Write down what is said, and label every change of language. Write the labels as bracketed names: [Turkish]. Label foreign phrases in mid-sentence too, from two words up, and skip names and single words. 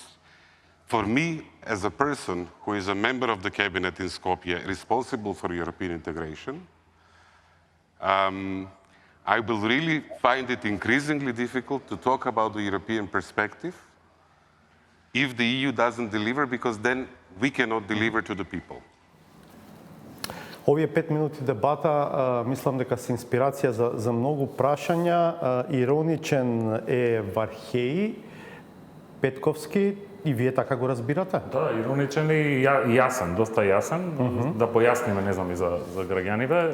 [English] For me, as a person who is a member of the cabinet in Skopje responsible for European integration, I will really find it increasingly difficult to talk about the European perspective if the EU doesn't deliver, because then we cannot deliver to the people. [Macedonian] Овие 5 минути дебата, мислам дека се инспирација за многу прашања. Ироничен е Вархеј, Петковски, и вие така го разбирате? Да, ироничен и јасен, доста јасен. Да појасниме, не знам, и за граѓаните.